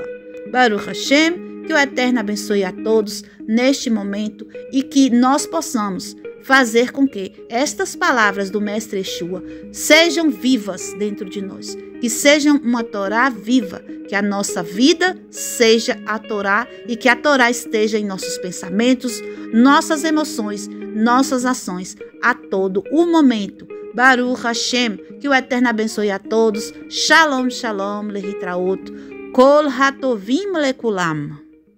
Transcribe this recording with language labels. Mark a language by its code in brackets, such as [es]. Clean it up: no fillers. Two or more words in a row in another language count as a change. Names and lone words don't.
[he] ברוך השם, [pt] que o Eterno abençoe a todos neste momento e que nós possamos fazer com que estas palavras do Mestre Yeshua sejam vivas dentro de nós, que sejam uma Torá viva, que a nossa vida seja a Torá e que a Torá esteja em nossos pensamentos, nossas emoções, nossas ações a todo o momento. [he] ברוך השם, [pt] que o Eterno abençoe a todos. [he] שלום שלום להתראות כל הטובים לכולם.